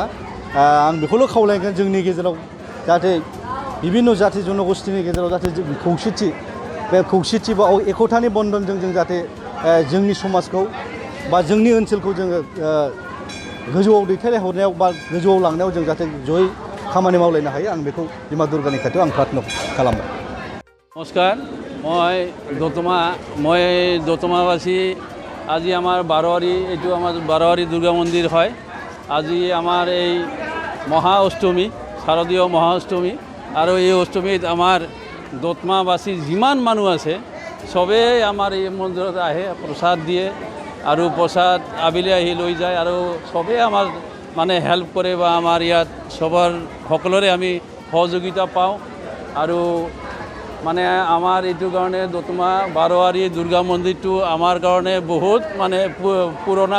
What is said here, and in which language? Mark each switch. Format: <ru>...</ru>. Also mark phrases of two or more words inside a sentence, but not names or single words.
<brx>आं बेखौल' खावलायगोन जोंनि गेजेराव जाहाथे बिभिन्न जाति जनगोष्ठीनि गेजेराव जाहाथे खौसेथि बे खौसेथि बा एकतानि बन्धनजों जों जाहाथे जोंनि समाजखौ बा जोंनि ओनसोलखौ जोङो गोजौआव दैथायहरनायाव बा गोजौआव लांनायाव जों जाहाथे जयै खामानि मावलायनो हायो आं बेखौ बिमा दुर्गानि खाथियाव आं प्रार्थना खालामबाय। नमस्कार,</brx> <as>মই দতমাবাসী। আজি আমাৰ বাৰোৱাৰী এইটো আমাৰ বাৰোৱাৰী দুৰ্গা মন্দিৰ হয়। আজি আমাৰ এই মহা অষ্টমী, শাৰদীয় মহা অষ্টমী আৰু এই অষ্টমীত আমাৰ দতমাবাসী যিমান মানুহ আছে চবেই আমাৰ এই মন্দিৰত আহে, প্ৰসাদ দিয়ে আৰু প্ৰসাদ আবেলি আহি লৈ যায় আৰু চবেই আমাৰ মানে হেল্প কৰে বা আমাৰ ইয়াত সকলোৰে আমি সহযোগিতা পাওঁ আৰু মানে আমাৰ এইটো কাৰণে দতমা বাৰোৱাৰী দুৰ্গা মন্দিৰটো আমাৰ কাৰণে বহুত মানে পুৰণা।</as>